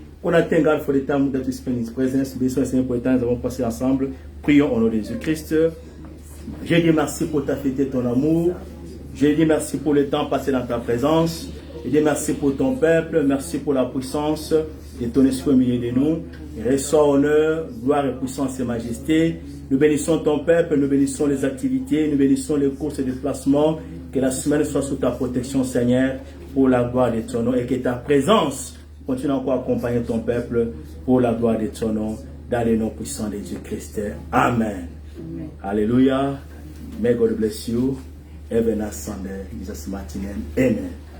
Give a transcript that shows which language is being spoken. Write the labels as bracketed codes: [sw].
[fr] On attend [en] God for the time that we spend in His presence. [fr] Bénissons le Seigneur pour le temps que nous avons passé ensemble. Prions au nom de Jésus-Christ. Je dis merci pour ta fête et ton amour. Je dis merci pour le temps passé dans ta présence. Je dis merci pour ton peuple. Merci pour la puissance de ton esprit au milieu de nous. Reçois honneur, gloire et puissance et majesté. Nous bénissons ton peuple, nous bénissons les activités, nous bénissons les courses et déplacements. Que la semaine soit sous ta protection, Seigneur, pour la gloire de ton nom. Et que ta présence continue encore à accompagner ton peuple pour la gloire de ton nom. Dans le nom puissant de Jésus-Christ. [en] Amen. Alléluia. May God bless you. Have a Sunday. In Jesus' mighty name. Amen.